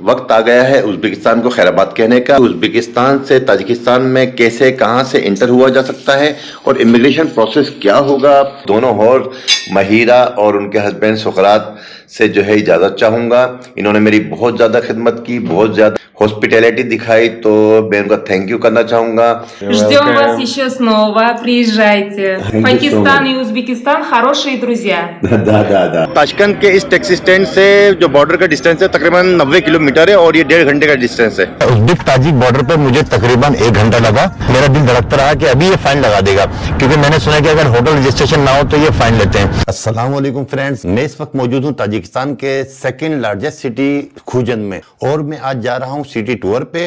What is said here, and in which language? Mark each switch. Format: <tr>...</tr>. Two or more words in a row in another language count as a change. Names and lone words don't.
<ur>وقت آ گیا ہے ازبکستان کو خیرآباد کہنے کا۔ ازبکستان سے تاجکستان میں کیسے کہاں سے انٹر ہوا جا سکتا ہے اور</ur> <en>immigration process</en> <ur>کیا ہوگا، دونوں اور ماہرہ اور ان کے ہسبینڈ سقراط سے جو ہے اجازت چاہوں گا. انہوں نے میری بہت زیادہ خدمت کی، بہت زیادہ ہاسپیٹیلٹی دکھائی، تو میں ان کا</ur> <en>thank you</en> <ur>کرنا چاہوں گا.</ur> <ru>Ждем вас еще снова, приезжайте. Пакистан и Узбекистан хорошие друзья.</ru> <ur>تاشقند کے اس</ur> <en>taxi stand</en> <ur>سے جو بارڈر کا ڈسٹنس ہے تقریباً 90 کلومیٹر ہے اور یہ 1.5 گھنٹے کا ڈسٹنس ہے. ازبک تاجک بارڈر پر مجھے تقریباً 1 گھنٹہ لگا۔ میرا دل دھڑکتا رہا کہ ابھی یہ فائن لگا دے گا، کیونکہ میں نے سنا کہ اگر</ur> <en>hotel registration</en> <ur>نہ ہو تو یہ فائن لیتے ہیں.</ur> <ar>السلام علیکم</ar> <ur>فرینڈز، میں اس وقت موجود ہوں تاجکستان کے</ur> <en>second largest city</en> <ur>خوجن میں اور میں آج جا رہا ہوں</ur> <en>city tour</en> <ur>پے.</ur>